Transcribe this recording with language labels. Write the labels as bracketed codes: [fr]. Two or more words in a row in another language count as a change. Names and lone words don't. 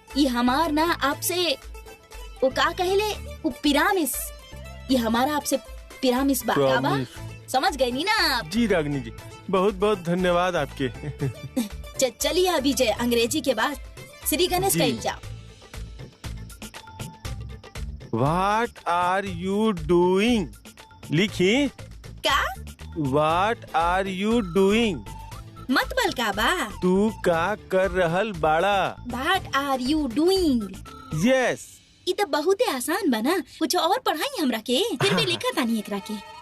[bho] ये हमार ना आपसे वो का कहले, वो पिरामिस, ये हमारा आपसे पिरामिस बा, समझ गए नी ना आप? जी रागिनी जी, बहुत बहुत धन्यवाद आपके। चलिए अभी जय अंग्रेजी के बाद श्री गणेश कहल जाओ। [en] What are you doing? [bho] लिखी का? [en] What are you doing? [bho] मत बल का बा? तू का कर रहल बाड़ा? [en] What are you doing? Yes. [bho] ये तो बहुत ही आसान बना, कुछ और पढ़ाई हमरा के, फिर भी लिखा तानी एकरा के।